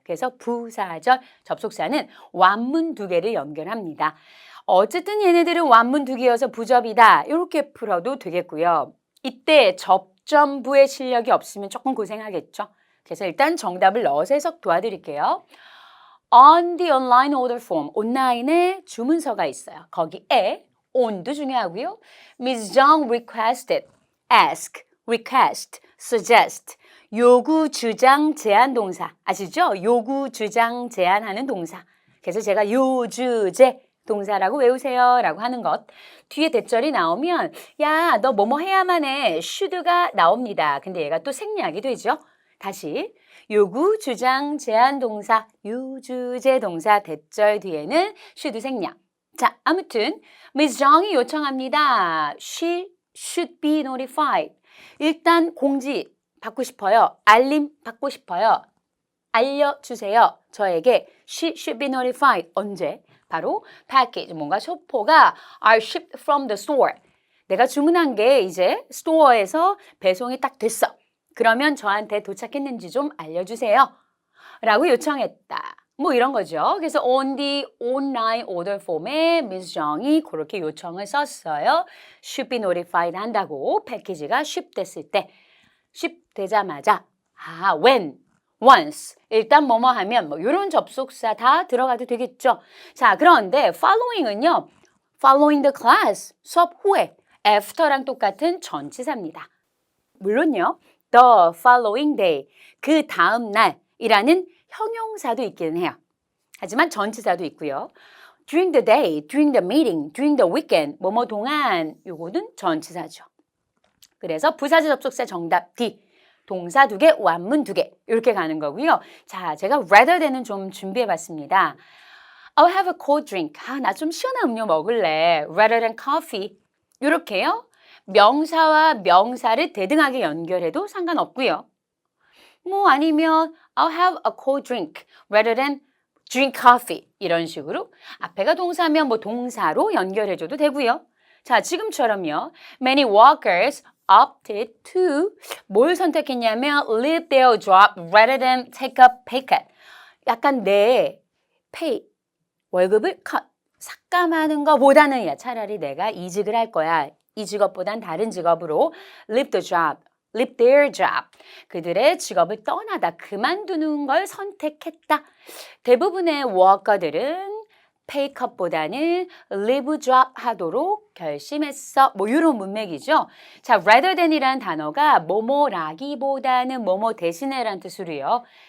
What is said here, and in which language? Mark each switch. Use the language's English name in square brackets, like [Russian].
[Korean] 그래서 부사절 접속사는 완문 두 개를 연결합니다. 어쨌든 얘네들은 완문 두 개여서 부접이다. 이렇게 풀어도 되겠고요. 이때 접점부의 실력이 없으면 조금 고생하겠죠. 그래서 일단 정답을 넣어서 해석 도와드릴게요. [English] On the online order form, [Korean] 온라인에 주문서가 있어요. 거기에 on도 중요하고요. [English] Ms. Zhang requested, ask, request, suggest, [Korean] 요구, 주장, 제안 동사. 아시죠? 요구, 주장, 제안하는 동사. 그래서 제가 요주제 동사라고 외우세요 라고 하는 것. 뒤에 대절이 나오면 야, 너 뭐뭐 해야만 해. should가 나옵니다. 근데 얘가 또 생략이 되죠. 다시 요구, 주장, 제안 동사, 요주제 동사 대절 뒤에는 should 생략. 자, 아무튼 Ms. Zhang이 요청합니다. [English] She should be notified. [Korean] 일단 공지 받고 싶어요. 알림 받고 싶어요. 알려주세요. 저에게 [English] she should be notified. [Korean] 언제? [English] 바로 package, [Korean] 뭔가 소포가 [English] are shipped from the store. [Korean] 내가 주문한 게 이제 스토어에서 배송이 딱 됐어. 그러면 저한테 도착했는지 좀 알려주세요. 라고 요청했다. 이런 거죠. 그래서 [English] on the online order form에 Ms. [Korean] Zhang이 그렇게 요청을 썼어요. [English] should be notified [Korean] 한다고 패키지가 ship 됐을 때 ship 되자마자 when once, 일단 뭐뭐 하면 이런 접속사 다 들어가도 되겠죠. 자, 그런데 following은요. [English] following the class, [Korean] 수업 후에 after랑 똑같은 전치사입니다. 물론요. [English] the following day, [Korean] 그 다음 날이라는 형용사도 있기는 해요. 하지만 전치사도 있고요. [English] during the day, during the meeting, during the weekend, [Korean] 뭐뭐 동안 요거는 전치사죠. 그래서 부사절 접속사 정답 D. 동사 두 개, 완문 두 개 이렇게 가는 거고요. 자, 제가 rather then은 좀 준비해봤습니다. [English] I'll have a cold drink. [Korean] 나 좀 시원한 음료 먹을래. [English] Rather than coffee. [Korean] 이렇게요. 명사와 명사를 대등하게 연결해도 상관없고요. 뭐 아니면 [English] I'll have a cold drink rather than drink coffee. [Korean] 이런 식으로 앞에가 동사면 뭐 동사로 연결해줘도 되고요. 자, 지금처럼요. [English] Many workers opted to [Korean] 뭘 선택했냐면 [English] leave their job rather than take a pay cut. [Korean] 약간 내 pay, 월급을 cut, 삭감하는 것보다는 차라리 내가 이직을 할 거야. 이 직업보단 다른 직업으로 [English] leave the job, leave their job. [Korean] 그들의 직업을 떠나다, 그만두는 걸 선택했다. 대부분의 워커들은 pay cut보다는 leave job 하도록 결심했어. 뭐 이런 문맥이죠. 자, rather than이라는 단어가 뭐뭐라기보다는 뭐뭐 대신에라는 뜻으로요.